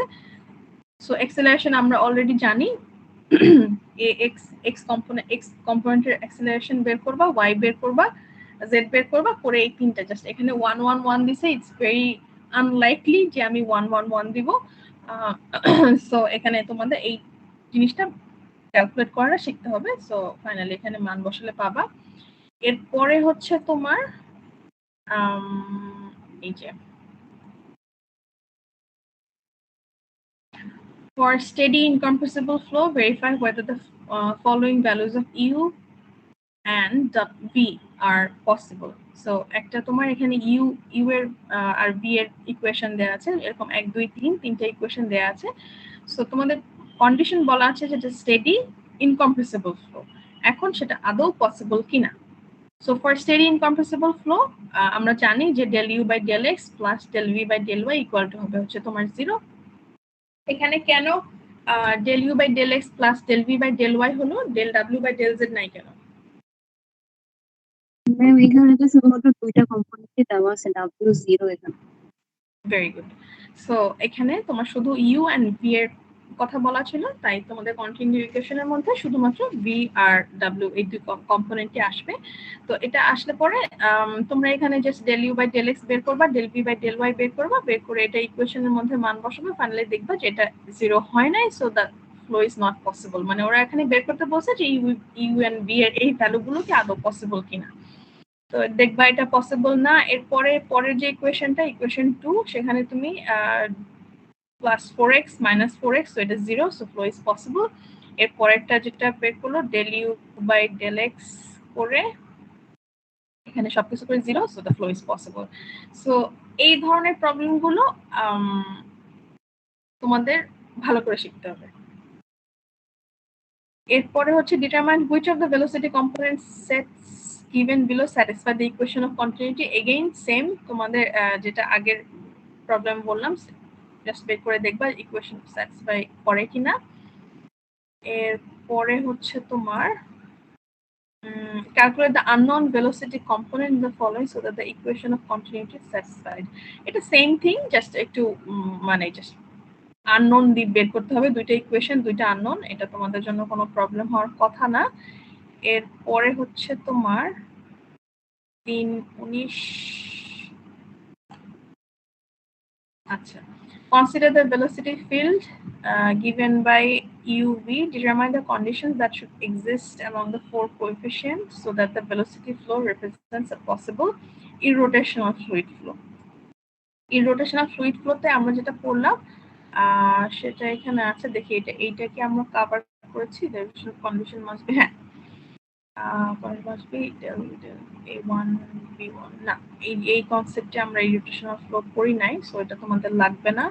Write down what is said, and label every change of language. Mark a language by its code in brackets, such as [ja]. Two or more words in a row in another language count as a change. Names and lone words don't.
[en] so acceleration [bn] আমরা অলরেডি জানি, এক্স কম্পোনেন্টের অ্যাক্সিলারেশন বের করবা, y বের করবা, z বের করবা, করে এই তিনটা জাস্ট এখানে 1 1 1 দিছে, [en] it's very unlikely [bn] যে আমি 1 1 1 দিব। সো এখানে তোমাদের এই জিনিসটা ক্যালকুলেট করা শিখতে হবে। সো ফাইনালি এখানে মান বসালে পাবা। এরপরে হচ্ছে তোমার এই যে [en] for steady incompressible flow, verify whether the following values of u and v are possible. [bn] So একটা তোমার এখানে u এর আর v এর ইকুয়েশন দেয়া আছে, এরকম 1 2 3 তিনটা ইকুয়েশন দেয়া আছে। সো তোমাদের কন্ডিশন বলা আছে যেটা [en] steady incompressible flow, [bn] এখন সেটা আদৌ পসিবল কিনা। [en] so for steady incompressible flow [bn] আমরা জানি যে [en] del u by del x প্লাস del v by del y ইকুয়াল টু [bn] হবে হচ্ছে তোমার 0। এখানে কেন [en] del u by del x প্লাস del v by del y [bn] হলো, [en] del w by del z [bn] নাই কেন? ম্যাম এখানে তো শুধুমাত্র দুইটা কম্পোনেন্টই দেওয়া আছে, W0 এখানে। ভেরি গুড। সো এখানে তোমার শুধু [en] u and v [bn] এর কথা বলা ছিল, তাই তোমাদের কন্টিনিউ ইকুয়েশনের মধ্যে শুধুমাত্র v আর w এই দুই কম্পোনেন্টই আসবে। তো এটা আসলে পরে তোমরা এখানে জাস্ট [en] del u by del x [bn] বের করবা, [en] del v by del y [bn] বের করবা, বের করে এটা ইকুয়েশনের মধ্যে মান বসাবে, ফাইনালি দেখবা যে এটা 0 হয় নাই, [en] so the flow is not possible. [bn] মানে ওরা এখানে বের করতে বলছে যে [en] u and v [bn] এর এই ভ্যালুগুলো কি আদৌ পসিবল কিনা। তো দেখবা এটা পসিবল না। এরপরে পরের যে ইকুয়েশনটা, ইকুয়েশন 2, সেখানে তুমি প্লাস 4x মাইনাস 4x, সো এটা 0, [en] so flow is possible. [bn] এর পরেরটা যেটা বের করলো [en] del u by del x [bn] করে এখানে সবকিছু করে 0, [en] so the flow is possible. [bn] সো এই ধরনের প্রবলেমগুলো তোমাদের ভালো করে শিখতে হবে। এরপরে হচ্ছে [en] determine which of the velocity component sets given below satisfy the equation of continuity. Again same, [bn] তোমাদের যেটা আগের প্রবলেম বললাম, জাস্ট বের করে দেখবা ইকুয়েশন স্যাটিসফাই করে কিনা। এরপরে হচ্ছে তোমার [en] calculate the unknown velocity component in the following so that the equation of continuity is satisfied. [bn] এটা [en] same thing, [bn] জাস্ট একটু মানে জাস্ট আননোন দিয়ে বের করতে হবে, দুইটা ইকুয়েশন দুইটা আননোন, এটা তোমাদের জন্য কোনো প্রবলেম হওয়ার কথা না। এরপরে হচ্ছে তোমার 3-19, আচ্ছা, [en] consider the velocity field given by uv, determine the conditions that should exist among the four coefficients so that the velocity flow represents a possible irrotational fluid flow. Irrotational fluid flow [bn] তে আমরা যেটা পড়লাম সেটা এখানে আছে, দেখি এইটা কি আমরা কভার করেছি। [en] the condition must be, [bn] হ্যাঁ [en] must be del a1 b1, [bn] না এই কনসেপ্টে আমরা [en] irrotational flow [bn] পড়ি নাই, সো এটা তোমাদের লাগবে না।